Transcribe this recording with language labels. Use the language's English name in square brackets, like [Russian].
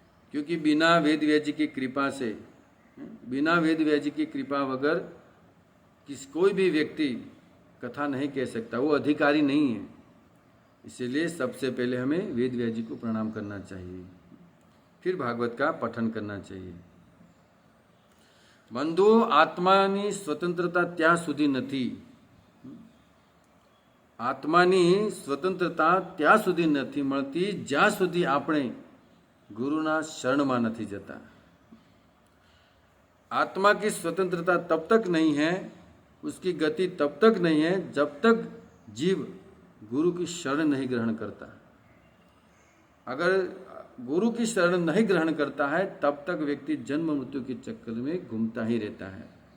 [Hindi] क्योंकि बिना वेद व्यास जी की कृपा से, बिना वेद व्यास जी की कृपा वगैर कोई भी व्यक्ति कथा नहीं कह सकता, वो अधिकारी नहीं है। इसीलिए सबसे पहले हमें वेद व्यास जी को प्रणाम करना चाहिए, फिर भागवत का पठन करना चाहिए। [Gujarati] बंधु, आत्मानी स्वतंत्रता ત્યાં સુધી નથી। આત્માની સ્વતંત્રતા ત્યાં સુધી નથી મળતી જ્યાં સુધી આપણે ગુરુના શરણમાં નથી જતા। [Hindi] आत्मा की स्वतंत्रता तब तक नहीं है, उसकी गति तब तक नहीं है जब तक जीव गुरु की शरण नहीं ग्रहण करता। अगर गुरु की शरण नहीं ग्रहण करता है तब तक व्यक्ति जन्म मृत्यु के चक्कर में घूमता ही रहता है।